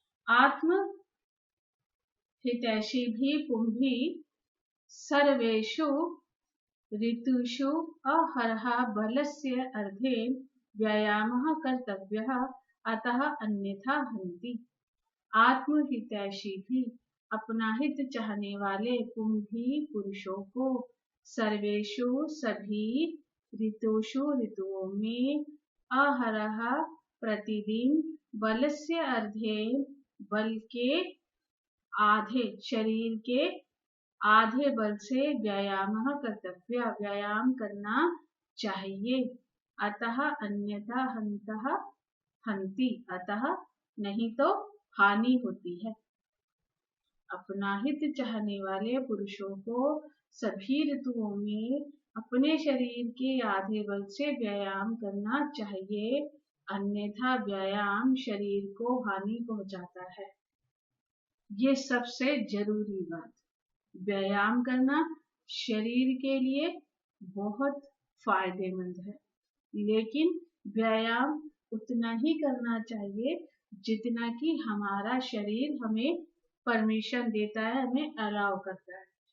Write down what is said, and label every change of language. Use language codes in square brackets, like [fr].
[sa] आत्म हितैषी भी पुंभि सर्वेषु ऋतुषु अहरहा बलस्य अर्धेन व्यायामः कर्तव्यः अतः अन्यथा हन्ति। [hi] आत्महितैषी भी, अपना हित चाहने वाले पुंभी पुरुषों को, सर्वेषु सभी ऋतुषु ऋतुओं में, अहरहा प्रतिदिन, [sa] बलस्य अर्धेन [hi] बल के आधे, शरीर के आधे बल से व्यायाम कर्तव्य, व्यायाम करना चाहिए। अतः अन्यथा हन्तः हन्ति, अतः नहीं तो हानि होती है। अपना हित चाहने वाले पुरुषों को सभी ऋतुओं में अपने शरीर के आधे बल से व्यायाम करना चाहिए, अन्यथा व्यायाम शरीर को हानि पहुंचाता है। ये सबसे जरूरी बात, व्यायाम करना शरीर के लिए बहुत फायदेमंद है, लेकिन व्यायाम उतना ही करना चाहिए जितना कि हमारा शरीर हमें परमिशन देता है, हमें अलाउ करता है।